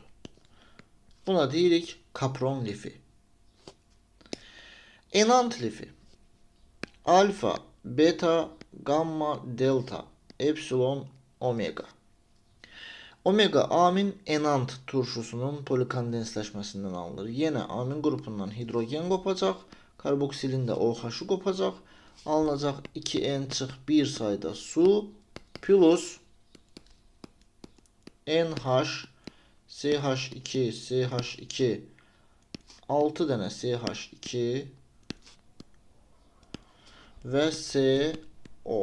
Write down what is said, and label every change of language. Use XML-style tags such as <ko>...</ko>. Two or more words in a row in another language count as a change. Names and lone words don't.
<az>Buna deyirik kapron lifi. Enant lifi alfa, beta, gamma, delta, epsilon, omega. Omega amin enant turşusunun polikondensləşməsindən alınır. Yenə amin qrupundan hidrogen qopacaq, karboksilin də OH-ı qopacaq. Alınacaq 2N-1 sayda su plus NH, CH2, CH2, 6 dənə CH2 və CO.</az>